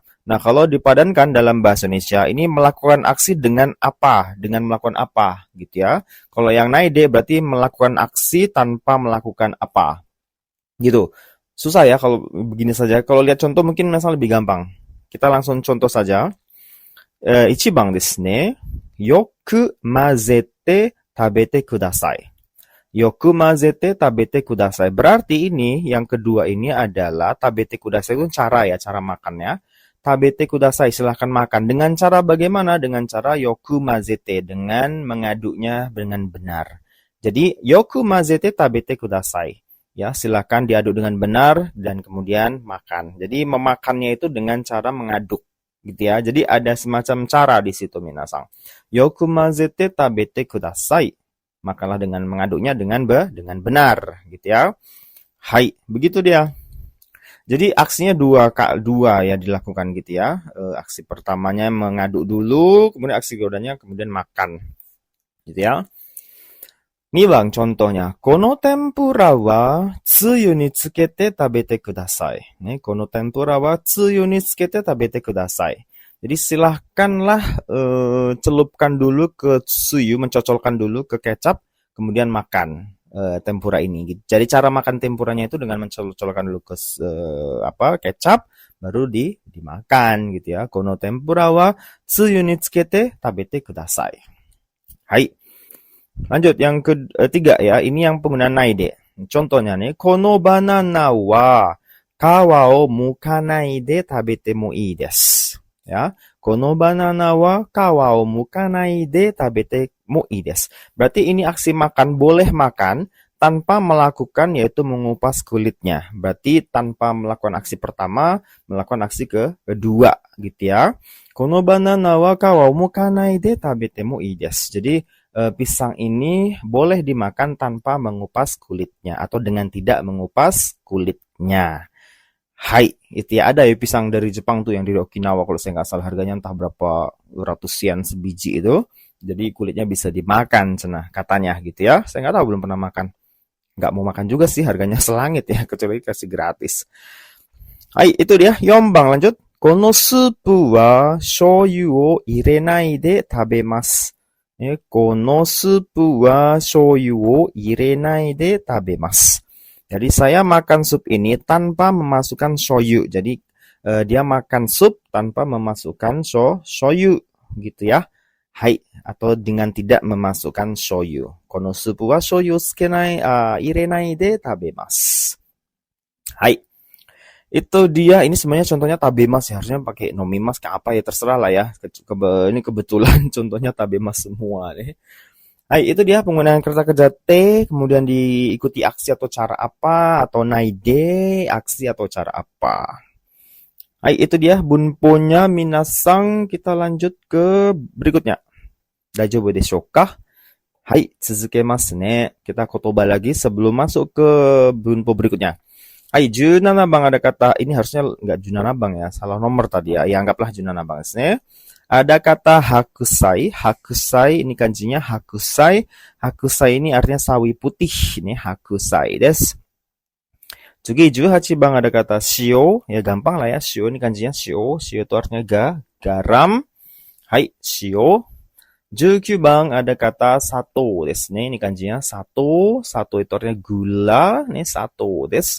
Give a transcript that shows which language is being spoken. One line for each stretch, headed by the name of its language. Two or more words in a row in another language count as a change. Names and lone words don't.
Indonesian: Nah, kalau dipadankan dalam bahasa Indonesia, ini melakukan aksi dengan apa? Dengan melakukan apa, gitu ya. Kalau yang naide berarti melakukan aksi tanpa melakukan apa. Gitu. Susah ya kalau begini saja. Kalau lihat contoh mungkin misalnya lebih gampang. Kita langsung contoh saja.
Japanese: 一番ですね。よく混ぜて食べてください. よく混ぜて食べてください.
Indonesian: Berarti ini, yang kedua ini adalah
Japanese: 食べてください
Indonesian: itu cara ya, cara makannya.
Japanese: 食べてください,
Indonesian: silahkan makan. Dengan cara bagaimana? Dengan cara
Japanese: よく混ぜて,
Indonesian: dengan mengaduknya dengan benar. Jadi,
Japanese: よく混ぜて食べてください.
Indonesian: Ya, silahkan diaduk dengan benar dan kemudian makan. Jadi, memakannya itu dengan cara mengaduk. Gitu ya. Jadi, ada semacam cara di situ, minasang.
Japanese: よく混ぜて食べてください.
Indonesian: Makanlah dengan mengaduknya dengan benar. Gitu ya. Hai, begitu dia. Jadi aksinya dua ya dilakukan gitu ya. Aksi pertamanya mengaduk dulu, kemudian aksi keduanya kemudian makan. Gitu ya. Ini bang contohnya.
Japanese: この天ぷらはつゆにつけて食べてください. この天ぷらはつゆにつけて食べてください.
Indonesian: Jadi silahkanlah celupkan dulu ke tsuyu, mencocolkan dulu ke kecap, kemudian makan tempura ini. Jadi cara makan tempuranya itu dengan mencolok-colokkan dulu ke kecap, baru dimakan gitu ya.
Japanese: この天ぷらはつゆにつけて食べてください.
Indonesian: Hai. Lanjut yang ketiga ya. Ini yang penggunaan naide. Contohnya nih,
Japanese: このバナナは皮をむかないで食べてもいいです.
Indonesian: Ya.
Japanese: このバナナは皮をむかないで食べてもいいです.
Indonesian: Berarti ini aksi makan, boleh makan tanpa melakukan yaitu mengupas kulitnya. Berarti tanpa melakukan aksi pertama, melakukan aksi kedua gitu ya.
Japanese: このバナナは皮をむかないで食べてもいいです.
Indonesian: Jadi pisang ini boleh dimakan tanpa mengupas kulitnya atau dengan tidak mengupas kulitnya. Hai, itu ya, ada ya pisang dari Jepang tuh yang dari Okinawa kalau saya nggak salah, harganya entah berapa ratus yen sebiji itu. Jadi kulitnya bisa dimakan cenah katanya gitu ya. Saya nggak tahu, belum pernah makan. Nggak mau makan juga sih, harganya selangit ya, kecuali kasih gratis. Hai, itu dia. Yombang lanjut.
Japanese: このスープは醤油を入れないで食べます. このスープは醤油を入れないで食べます.
Indonesian: Jadi saya makan sup ini tanpa memasukkan shoyu. Jadi dia makan sup tanpa memasukkan shoyu gitu ya. Hai, atau dengan tidak memasukkan shoyu.
Japanese: このスープは醤油つけない入れないで食べます.
Indonesian: Hai. Itu dia, ini sebenarnya contohnya tabemas ya, harusnya pakai nomimas kayak apa ya, terserah lah ya. Ini kebetulan contohnya tabemas semua nih. Hai, itu dia penggunaan kata kerja T, kemudian diikuti aksi atau cara apa, atau naide, aksi atau cara apa. Hai, itu dia bunponya minasang. Kita lanjut ke berikutnya.
Japanese: 大丈夫でしょうか？はい、続けますね.
Indonesian: Kita kotoba lagi sebelum masuk ke bunpo berikutnya. Hai,
Japanese: 十七番,
Indonesian: ada kata, ini harusnya nggak
Japanese: 十七番
Indonesian: ya, salah nomor tadi ya. Ya, anggaplah
Japanese: 十七番.
Indonesian: Ada kata hakusai. Hakusai ini kanjinya hakusai. Hakusai ini artinya sawi putih. Ini
Japanese: 白菜です.
Indonesian: Juga 18번 ada kata shio. Ya gampang lah ya. Shio ini kanjinya shio. Shio itu artinya garam. Hai, shio. 19번 ada kata
Japanese: 砂糖ですね.
Indonesian: Ini kanjinya sato. Sato itu artinya gula. Ini
Japanese: 砂糖です.